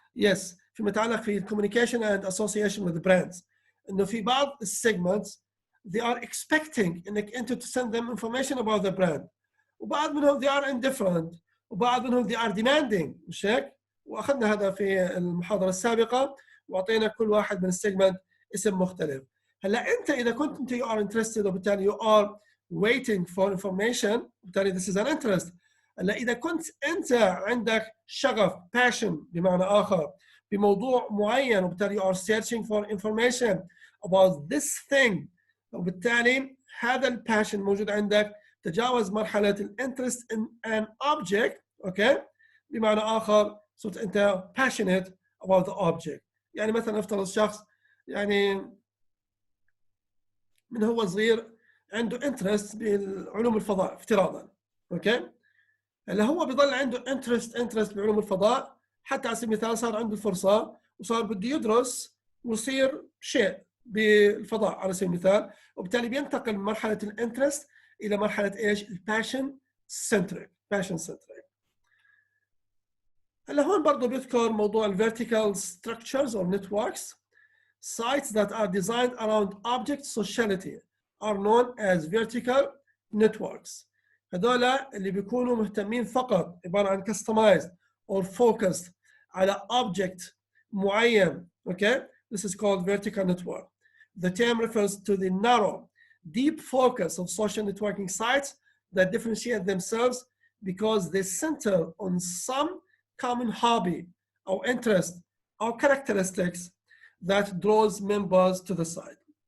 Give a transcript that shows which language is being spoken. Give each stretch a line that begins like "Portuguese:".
Arabic: يس فيما يتعلق في
English: الكوميونيكيشن and association with brands,
Arabic: انه في بعض السيجمنتس
English: they are expecting
Arabic: انك انت
English: to send them information about the brand،
Arabic: وبعض منهم
English: they are indifferent،
Arabic: وبعض منهم
English: they are demanding،
Arabic: مش هيك؟ واخذنا هذا في المحاضره السابقه واعطينا كل واحد من السيجمنت اسم مختلف. هلا انت اذا كنت انت
English: you are interested وبالتالي you are waiting for information وبالتالي this is an interest.
Arabic: هلا اذا كنت انت عندك شغف passion بمعنى اخر بموضوع معين وبالتالي
English: you are searching for information about this thing
Arabic: وبالتالي هذا الباشن موجود عندك تجاوز مرحله الانترست
English: in an object
Arabic: اوكي، بمعنى اخر صرت انت
English: passionate about the object.
Arabic: يعني مثلا افترض شخص يعني من هو صغير عنده انترست بعلوم الفضاء افتراضا اوكي، هلا هو بيضل عنده انترست بعلوم الفضاء حتى على سبيل المثال صار عنده الفرصه وصار بده يدرس ويصير شيء بالفضاء على سبيل المثال، وبالتالي بينتقل من مرحله الانترست الى مرحله ايش؟ الباشن سنتريك. هلا هون برضه بيذكر موضوع الفيرتيكال ستراكشرز or networks.
English: Sites that are designed around object sociality are known as vertical networks.
Arabic: هذول اللي بيكونوا مهتمين فقط عباره عن
English: customized or focused
Arabic: على object معين.
English: Okay, this is called vertical network. The term refers to the narrow, deep focus of social networking sites that differentiate themselves because they center on some common hobby or interest or characteristics that draws members to the site.